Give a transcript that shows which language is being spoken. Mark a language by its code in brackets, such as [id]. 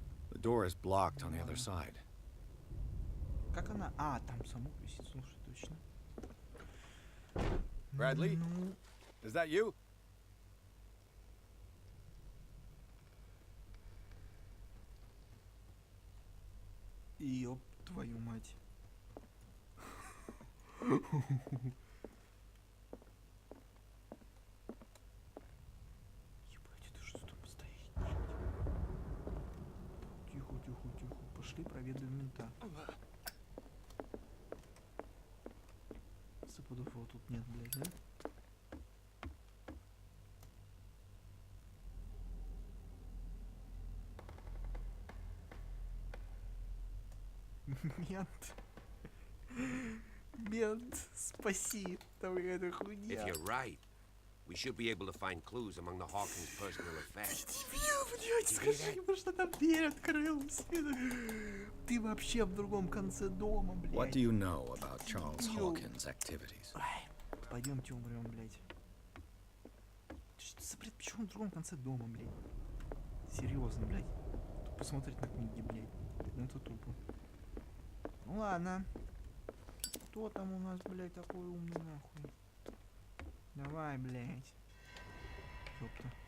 [en] The door is blocked on the other side. [ru] Как она? А, там замок висит, слушай, точно. [en] Bradley? [ru] Ну, [en] Is that you? [ru] ёб твою мать. Ебать, это что там стоит? Тихо, тихо, тихо. Пошли проведаем мента. Стопудов его тут нет, блядь, да? Мент. Мент, спаси. Там какая-то хуйня. [en] If you're right, we should be able to find clues among the Hawkins' personal effects. [ru] Дебил, блядь, скажи ему, что там дверь открылась. Ты вообще в другом конце дома, блядь. [en] What do you know about Charles Hawkins' activities? [ru] Пойдемте умрем, блядь. Что за бред? Почему в другом конце дома, блядь? Серьезно, блядь. Тупо смотреть на книги, блядь. Ну это тупо. Ну ладно. Кто там у нас, блядь, такой умный, нахуй? Давай, блядь. Ёпта.